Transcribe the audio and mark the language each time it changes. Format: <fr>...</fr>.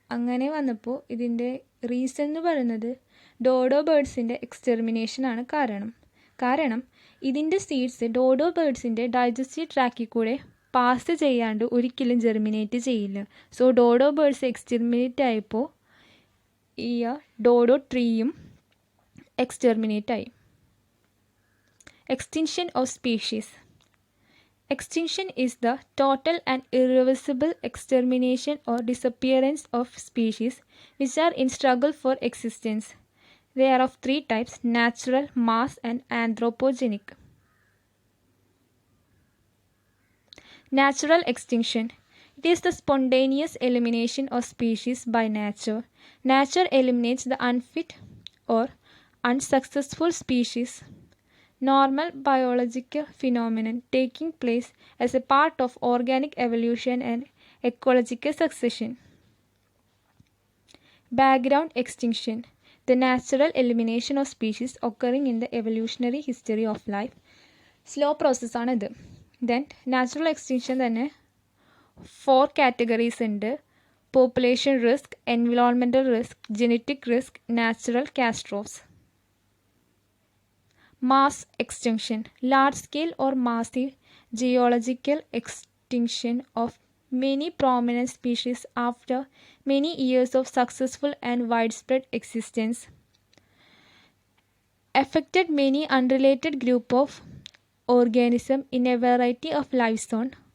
<ml>അങ്ങനെ വന്നപ്പോൾ ഇതിൻ്റെ റീസൺ എന്ന് പറയുന്നത് ഡോഡോ ബേർഡ്സിൻ്റെ എക്സ്റ്റെർമിനേഷനാണ് കാരണം ഇതിൻ്റെ സീഡ്സ് ഡോഡോ ബേർഡ്സിൻ്റെ ഡൈജസ്റ്റീവ് ട്രാക്കിൽ കൂടെ പാസ് ചെയ്യാണ്ട് ഒരിക്കലും ജെർമിനേറ്റ് ചെയ്യില്ല. സോ ഡോഡോ ബേർഡ്സ് എക്സ്റ്റെർമിനേറ്റ് ആയപ്പോൾ ഈ ഡോഡോ ട്രീയും എക്സ്റ്റെർമിനേറ്റ് ആയി.</ml> <en>Extinction of species. Extinction is the total and irreversible extermination or disappearance of species which are in struggle for existence. They are of three types: natural, mass, and anthropogenic. Natural extinction. It is the spontaneous elimination of species by nature. Nature eliminates the unfit or unsuccessful species. Normal biological phenomenon taking place as a part of organic evolution and ecological succession. Background extinction. The natural elimination of species occurring in the evolutionary history of life. Slow process ആണിത്.</en> <ml>Then natural extinction തന്നെ 4 categories ഉണ്ട്.</ml> <en>Population risk, environmental risk, genetic risk, natural catastrophes. Mass extinction, large-scale or massive geological extinction of many prominent species after many years of successful and widespread existence. Affected many unrelated group of organisms in a variety of life zones.</en>